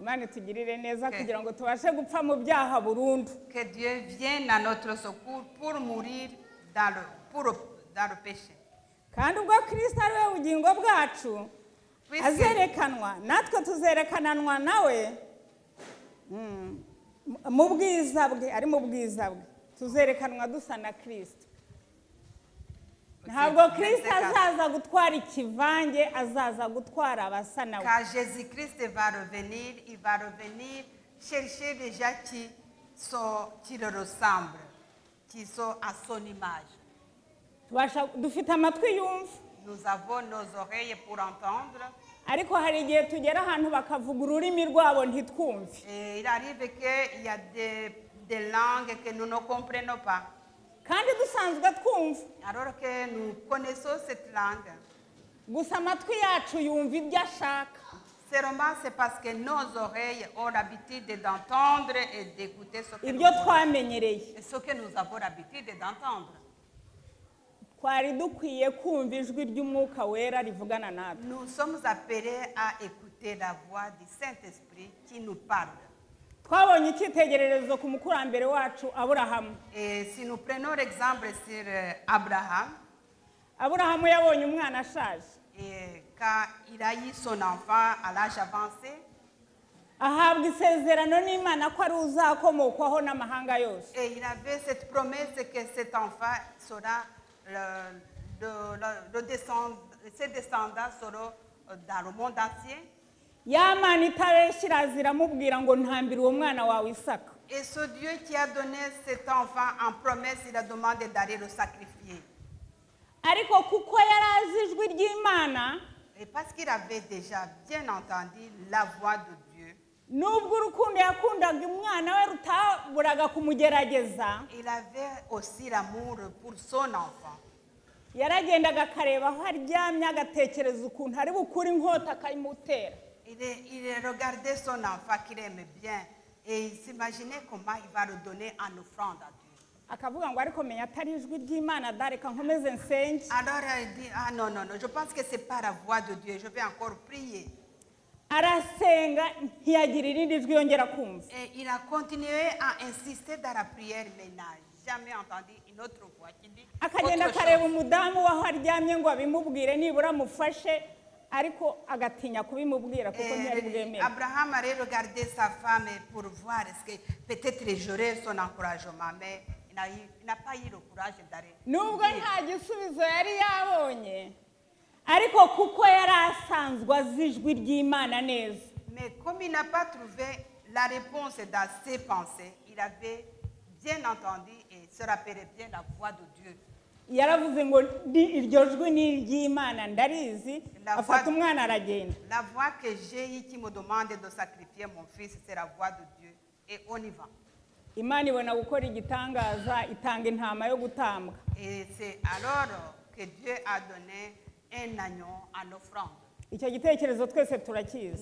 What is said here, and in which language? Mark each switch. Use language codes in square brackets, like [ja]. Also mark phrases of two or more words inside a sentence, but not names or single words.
[rw] Imana itugirire neza Okay. kugira ngo tubashe gupfa mu byaha burundu. [fr] Que Dieu vienne à notre secours pour mourir dans le péché. [rw] Kandi ubwo Kristo ari we bugingo bwacu [fr] Puisque, [rw] azerekanwa natwe tuzerekananwa nawe mu bwiza bwe, ari mu bwiza bwe tuzerekanwa dusa na Kristo. Ntabwo Kristo azaza gutwara ikivange, azaza gutwara abasa nawe. [fr] car Jésus-Christ va revenir, il va revenir chercher les gens qui le ressemblent, qui sont à son image. [rw] Dufite amatwi yumva, [fr] Nous avons nos oreilles pour entendre. [rw] ariko hari igihe tugera ahantu bakavuga ururimi rwabo ntitwumve. [fr] Et il arrive qu'il y a des langues que nous ne comprenons pas. [rw] Kandi dusanzwe twumva, [fr] Alors que nous connaissons cette langue, [rw] gusa amatwi yacu yumva ibyo ashaka. [fr] seulement c'est parce que nos oreilles ont l'habitude d'entendre et d'écouter ce que nous [rw] Ibyo [fr] voulons. [rw] twamenyereye. [fr] Et ce que nous avons l'habitude d'entendre. [rw] Twari dukwiye kumva ijwi ry'umwuka wera rivugana natwe. [fr] Nous sommes appelés à écouter la voix du Saint-Esprit qui nous parle. [rw] Twabonye icyitegererezo ku mukurambere wacu Aburahamu. [fr] Et si nous prenons l'exemple sur Abraham, [rw] Aburahamu yabonye umwana ashaje, [fr] et quand il a eu son enfant à l'âge avancé, [rw] ahabwa isezerano n'Imana ko ari uzakomokwaho n'amahanga yose. [fr] et il avait cette promesse que cet enfant sera ses descendants seront dans le monde entier. [rw] Ya Mana itabeshya iraza iramubwira ngo ntambira uwo mwana wawe Isaka. [fr] Et ce Dieu qui a donné cet enfant en promesse, il a demandé d'aller le sacrifier. [rw] Ariko kuko yari azi ijwi ry'Imana, [fr] Et parce qu'il avait déjà bien entendu la voix de Dieu, [rw] nubwo urukundo yakundaga umwana we rutaburaga kumugerageza, [fr] il avait aussi l'amour pour son enfant. [rw] yaragendaga akareba aho aryamye agatekereza ukuntu ari bukure inkota akayimutera. [fr] Il regardait son enfant qu'il aimait bien et il s'imaginait comment il va le donner en offrande à Dieu. [rw] Akavuga ngo ariko menya atari ijwi ry'Imana dareka nkomeze nsenge. [fr] Alors il dit, ah non, non, non, je pense que ce n'est pas la voix de Dieu, je vais encore prier. [rw] Arasenga ntiyagira irindi jwi yongera kumva. [fr] Et il a continué à insister dans la prière, mais il n'a jamais entendu une autre voix qui dit [rw] Akagenda [fr] autre [rw] akareba [fr] chose. [rw] umudamu waho aryamye ngo abimubwire nibura amufashe, ariko agatinya kubimubwira kuko ntiyari bwemere. [fr] Abraham allait regarder sa femme pour voir est-ce que peut-être j'aurais son encouragement, mais il n'a pas eu le courage d'aller. [rw] Nubwo nta gisubizo yari yabonye, ariko kuko yari asanzwe azi ijwi ry'Imana neza. [fr] Mais comme il n'a pas trouvé la réponse dans ses pensées, il avait bien entendu et se rappelait bien la voix de Dieu. [rw] Yaravuze ngo iryo jwi ni iry'Imana ndarizi, afata umwana aragenda. [fr] La voix que j'ai eue qui me demande de sacrifier mon fils, c'est la voix de Dieu. Et on y va. [rw] Imana ibona gukora igitangaza, itanga intama yo gutambwa. [fr] Et c'est alors que Dieu a donné un agneau en offrande. [rw] Icyo gitekerezo twese turakizi.